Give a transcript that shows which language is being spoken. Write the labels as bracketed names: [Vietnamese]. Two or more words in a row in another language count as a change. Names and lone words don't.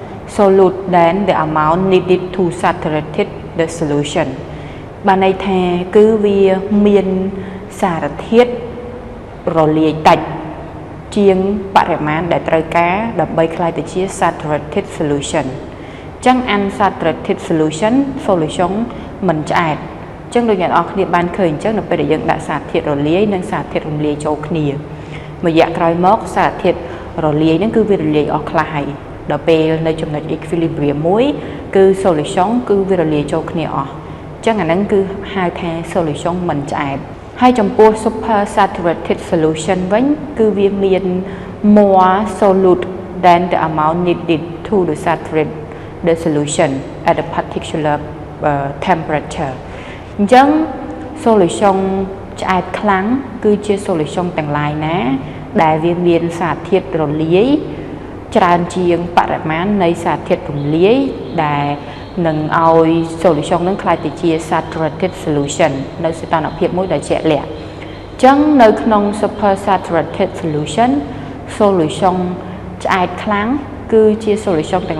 [English] solute than the amount needed to saturate the solution [Khmer] បានន័យថាគឺវាមានសារធាតុរលាយតិចជាងបរិមាណដែលត្រូវការដើម្បីក្លាយទៅជា [English] saturated solution [Khmer] ចឹង [English] unsaturated solution [Khmer] មិនឆ្អែតចឹងដូចអ្នកនរគ្នាបានឃើញចឹងនៅពេលដែលយើងដាក់សារធាតុរលាយនិងសារធាតុរំលាយចូលគ្នាមួយរយៈក្រោយមកសារ ធាតុរលាយហ្នឹងគឺវារលាយអស់ខ្លះហើយដល់ពេលនៅចំណុច equilibrium មួយគឺ solution គឺវារលាយចូលគ្នាអស់ចឹងអាហ្នឹងគឺហៅថា solution មិនឆ្អែតហើយចំពោះ [English] supersaturated solution [Khmer] វិញគឺវាមាន [English] more solute than the amount needed to saturate the solution at a particular temperature [Khmer] អញ្ចឹង solution ឆ្អែតខ្លាំងគឺជា solution ទាំងឡាយណាដែលវាមានសារធាតុរលាយច្រើនជាងបរិមាណនៃសារធាតុរំលា យដែលនឹងឲ្យ solution នឹងក្លាយទៅជា [English] saturated solution [Khmer] នៅសីតុណ្ហភាពមួយដែលជាក់លាក់អញ្ចឹងនៅក្នុង [English] supersaturated solution [Khmer] ឆ្អែតខ្លាំងគឺជា solution ទាំង